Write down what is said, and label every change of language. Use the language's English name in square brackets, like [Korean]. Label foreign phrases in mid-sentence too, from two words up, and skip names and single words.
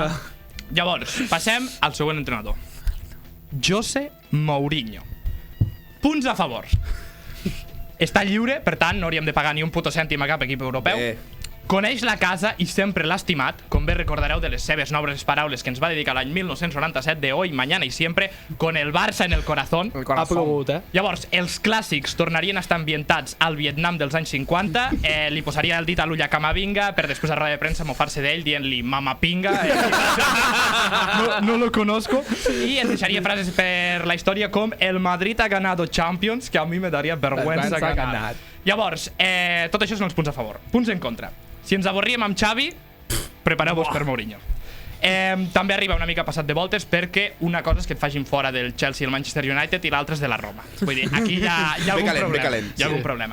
[Catalan] Llavors, passem al següent entrenador. José Mourinho. Punts a favor. Està lliure, per tant, no hauríem de pagar ni un puto cèntim a cap equip europeu. Coneix la casa i sempre l'ha estimat, com bé recordareu de les seves nobles paraules que ens va dedicar l'any 1997 de [Spanish] Hoy, Mañana y Siempre, con el Barça en el corazón. [Catalan] Ha plogut, Llavors, els clàssics tornarien a estar ambientats al Vietnam dels anys 50, li posaria el dit a l'ull a Camavinga per després a roda de premsa mofar-se d'ell dient-li mama pinga, [Spanish] no lo conozco, [Catalan] i ens deixaria frases per la història com [Spanish] el Madrid ha ganado Champions, que a mi me daria vergüenza ganar. [Catalan] Llavors, tot això són els punts a favor. Punts en contra. Si ens avorríem amb Xavi, prepareu-vos per Mourinho. També arriba una mica passat de voltes perquè una cosa és que et facin fora del Chelsea i el Manchester United i l'altra és de la Roma. Vull dir, aquí hi ha algun problema. Hi ha algun problema.